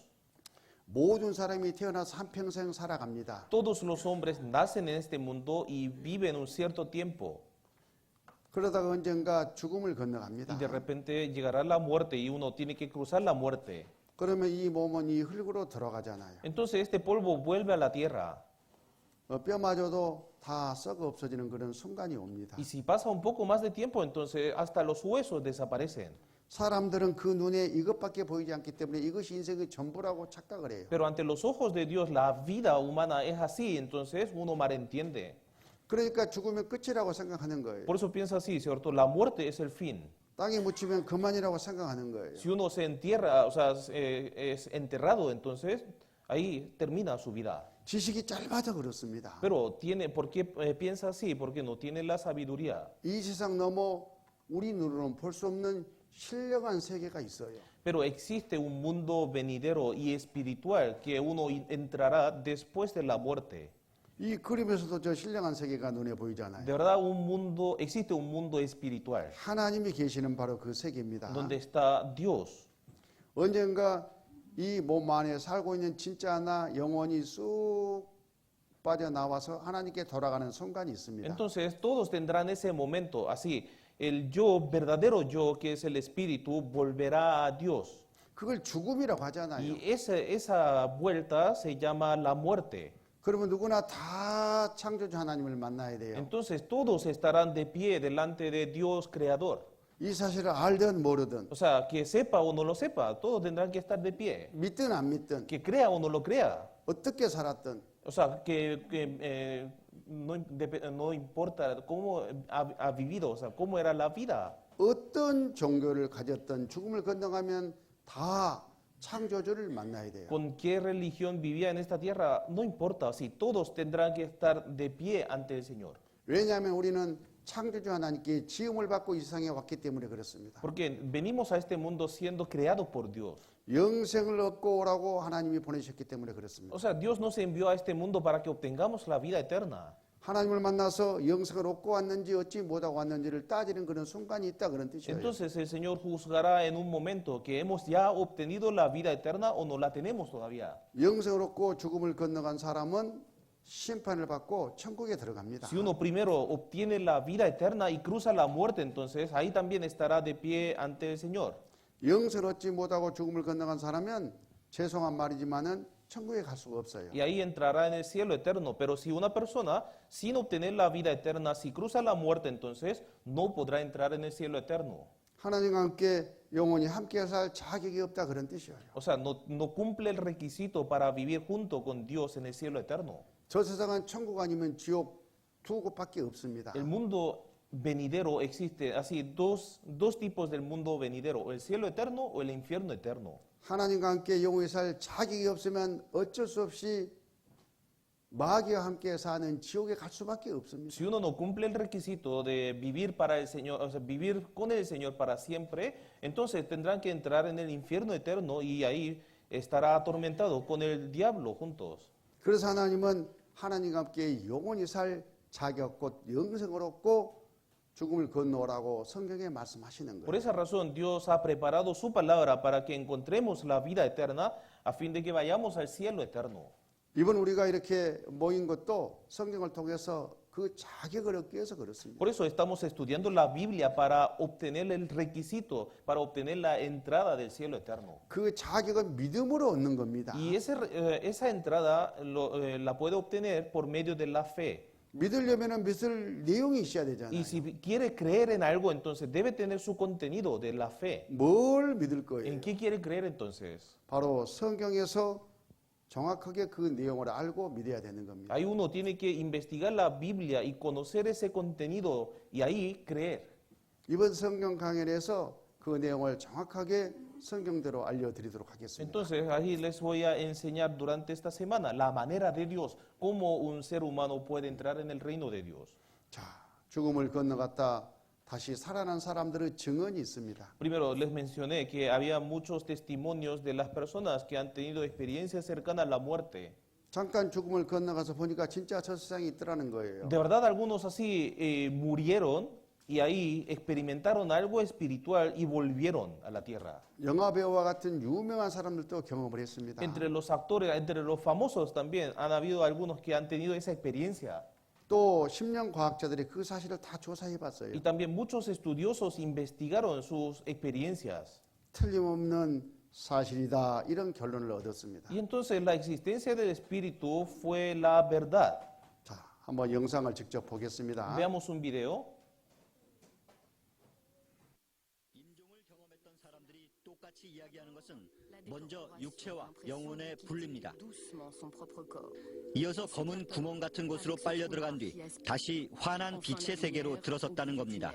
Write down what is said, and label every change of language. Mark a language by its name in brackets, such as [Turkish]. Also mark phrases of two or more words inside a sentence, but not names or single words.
[Korean] 모든 사람이 태어나서 한평생 살아갑니다. [Spanish] Todos los hombres nacen en este mundo y viven un cierto tiempo. [Korean] 그러다가 언젠가 죽음을 건너갑니다. [Spanish] Y de repente llegará la muerte y uno tiene que cruzar la muerte. [Korean] 그러면 이 몸은 이 흙으로 들어가잖아요. [Spanish] Entonces este polvo vuelve a la tierra. [Korean] 뼈마저도 다 썩어 없어지는 그런 순간이 옵니다. [Spanish] Y si pasa un poco más de tiempo, entonces hasta los huesos desaparecen. [Korean] 사람들은 그 눈에 이것밖에 보이지 않기 때문에 이것이 인생의 전부라고 착각을 해요. [Spanish] Pero ante los ojos de Dios la vida humana es así, entonces uno malentiende. [Korean] 그러니까 죽으면 끝이라고 생각하는 거예요. [Spanish] Por eso piensa así, ¿cierto? La muerte es el fin. [Korean] 땅에 묻히면 그만이라고 생각하는 거예요. [Spanish] Si uno se entierra, o sea, es enterrado, entonces ahí termina su vida. [Korean] 지식이 짧아서 그렇습니다. [Spanish] Pero ¿por qué piensa así? Porque no tiene la sabiduría. [Korean] 이 세상 넘어 우리 눈으로는 볼 수 없는 신령한 세계가 있어요. [Spanish] Pero existe un mundo venidero y espiritual que uno entrará después de la muerte. [Korean] 이 그림에서도 저 신령한 세계가 눈에 보이잖아요. [Spanish] De verdad, existe un mundo espiritual [Korean] 하나님이 계시는 바로 그 세계입니다. [Spanish] donde está Dios. [Korean] 언젠가 이 몸 안에 살고 있는 진짜 나 영혼이 쑥 빠져나와서 하나님께 돌아가는 순간이 있습니다. [Spanish] Entonces todos tendrán ese momento, así, el yo, verdadero yo, que es el espíritu, volverá a Dios. [Korean] 그걸 죽음이라고 하잖아요. [Spanish] Y esa vuelta se llama la muerte. [Korean] 그러면 누구나 다 창조주 하나님을 만나야 돼요. [Spanish] Entonces todos estarán de pie delante de Dios creador. [Korean] 이 사실을 알든 모르든 [Spanish] O sea, que sepa o no lo sepa, todos tendrán que estar de pie. [Korean] 믿든 안 믿든 [Spanish] Que crea o no lo crea. [Korean] 어떻게 살았든 [Spanish] O sea, que no importa cómo ha vivido, o sea, cómo era la vida. [Korean] 어떤 종교를 가졌든 죽음을 건너가면 다 창조주를 만나야 돼요. [Spanish] Con qué religión vivía en esta tierra, no importa, si todos tendrán que estar de pie ante el Señor. [Korean] 왜냐하면 우리는 창조주 하나님께 지음을 받고 이 세상에 왔기 때문에 그렇습니다. [Spanish] Porque venimos a este mundo siendo creados por Dios. [Korean] 영생을 얻고 오라고 하나님이 보내셨기 때문에 그렇습니다. [Spanish] O sea, Dios nos envió a este mundo para que obtengamos la vida eterna. [Korean] 하나님을 만나서 영생을 얻고 왔는지 얻지 못하고 왔는지를 따지는 그런 순간이 있다 그런 뜻이에요. [Spanish] Entonces el Señor juzgará en un momento que hemos ya obtenido la vida eterna o no la tenemos todavía. [Korean] 영생을 얻고 죽음을 건너간 사람은 심판을 받고 천국에 들어갑니다. [Spanish] Si uno primero obtiene la vida eterna y cruza la muerte, entonces ahí también estará de pie ante el Señor. [Korean] 영생을 얻지 못하고 죽음을 건너간 사람은 죄송한 말이지만은 천국에 갈 수가 없어요. [Spanish] Y ahí entrará en el cielo eterno. Pero si una persona, sin obtener la vida eterna, si cruza la muerte, entonces no podrá entrar en el cielo eterno. [Korean] 하나님과 함께 영원히 함께 살 자격이 없다 그런 뜻이에요. [Spanish] O sea, no cumple el requisito para vivir junto con Dios en el cielo eterno. [Korean] 저 세상은 천국 아니면 지옥 두 곳밖에 없습니다. [Spanish] El mundo venidero existe así, dos tipos del mundo venidero, el cielo eterno o el infierno eterno. [Korean] 하나님과 함께 영원히 살 자격이 없으면 어쩔 수 없이 마귀와 함께 사는 지옥에 갈 수밖에 없습니다. [Spanish] Si uno no cumple el requisito de vivir para el Señor, o sea, vivir con el Señor para siempre, entonces tendrán que entrar en el infierno eterno y ahí estará atormentado con el diablo juntos. [Korean] 그래서 하나님은 하나님과 함께 영원히 살 자격 곧 영생을 얻고 죽음을 건너오라고 성경에 말씀하시는 [Spanish] Por [Korean] 거예요. [Spanish] esa razón Dios ha preparado su palabra para que encontremos la vida eterna a fin de que vayamos al cielo eterno. [Korean] 이번 우리가 이렇게 모인 것도 성경을 통해서 그 자격을 얻기 위해서 그렇습니다. [Spanish] Por eso estamos estudiando la Biblia para obtener el requisito, para obtener la entrada del cielo eterno. [Korean] 그 자격은 믿음으로 얻는 겁니다. [Spanish] Y esa entrada la puede obtener por medio de la fe. [Korean] 믿으려면 믿을 내용이 있어야 [Spanish] Y [Korean] 되잖아요. [Spanish] si quiere creer en algo, entonces debe tener su contenido de la fe. [Korean] 뭘 믿을 거예요? [Spanish] ¿En qué quiere creer entonces? [Korean] 바로 성경에서 정확하게 그 내용을 알고 믿어야 되는 겁니다. [Spanish] Ahí uno tiene que investigar la Biblia y conocer ese contenido y ahí creer. [Korean] 이번 성경 강연에서 그 내용을 정확하게 성경대로 알려드리도록 하겠습니다. [Spanish] Entonces ahí les voy a enseñar durante esta semana la manera de Dios, cómo un ser humano puede entrar en el reino de Dios. [Korean] 자, 죽음을 건너갔다 다시 살아난 사람들의 증언이 있습니다. [Spanish] Primero les mencioné que había muchos testimonios de las personas que han tenido experiencias cercanas a la muerte. [Korean] 잠깐 죽음을 건너가서 보니까 진짜 저 세상이 있더라는 거예요. [Spanish] De verdad algunos así murieron y ahí experimentaron algo espiritual y volvieron a la tierra. [Korean] 영화 배우와 같은 유명한 사람들도 경험을 했습니다. [Spanish] Entre los actores, entre los famosos también han habido algunos que han tenido esa experiencia. [Korean] 또 심령 과학자들이 그 사실을 다 조사해 봤어요. [Spanish] Y también muchos estudiosos investigaron sus experiencias. [Korean] 틀림없는 사실이다 이런 결론을 얻었습니다. [Spanish] Y entonces la existencia del espíritu fue la verdad. [Korean] 자, 한번 영상을 직접 보겠습니다. [Spanish] Veamos un video. [Korean] 임종을 경험했던 사람들이 똑같이 이야기하는 것은 먼저 육체와 영혼의 분리입니다. 이어서 검은 구멍 같은 곳으로 빨려 들어간 뒤 다시 환한 빛의 세계로 들어섰다는 겁니다.